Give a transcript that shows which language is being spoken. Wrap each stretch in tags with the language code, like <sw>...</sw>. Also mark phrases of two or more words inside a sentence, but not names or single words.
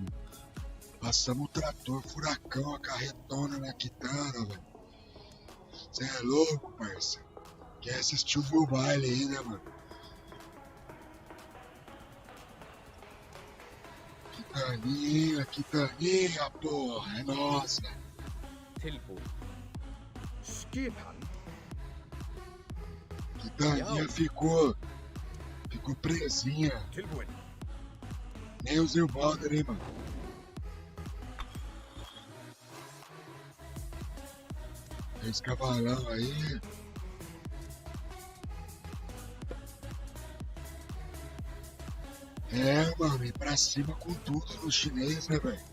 <pt>Passamos o trator, furacão, a carretona na Kitana, velho. Cê é louco, parça. Quer assistir o meu baile aí, né, mano? Quitaninha, porra, é nossa.</pt> <is>Tilbú. Skipan.</is> <pt>Quitaninha ficou presinha.</pt> <is>Tilbúin.</is> <pt>Nem os Zilbalder, hein, mano? Esse cavalão aí. É, mano, ir pra cima com tudo no chinês, né, velho?</pt>